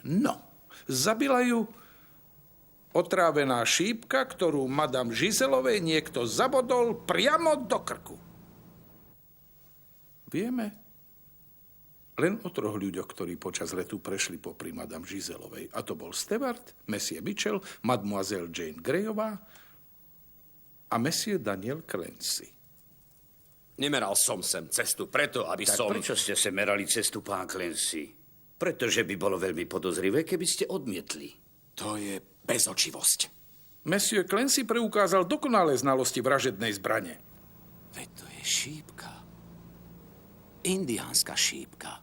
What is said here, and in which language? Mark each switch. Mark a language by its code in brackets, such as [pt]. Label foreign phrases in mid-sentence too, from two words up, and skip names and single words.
[sk] No, zabila ju otrávená šípka, ktorú madame Giselovej niekto zabodol priamo do krku. Vieme len o 3 ľuďoch, ktorí počas letu prešli popri madame Giselovej. A to bol Stewart, Monsieur Mitchell, mademoiselle Jane Greyová a Monsieur Daniel Clancy. Nemeral som sem cestu preto, aby Tak som... prečo ste sem merali cestu, pán Clancy? Pretože by bolo veľmi podozrivé, keby ste odmietli. To je bezočivosť. Monsieur Clancy preukázal dokonalé znalosti vražednej zbrane. Veď to je šípka. Indiánska šípka.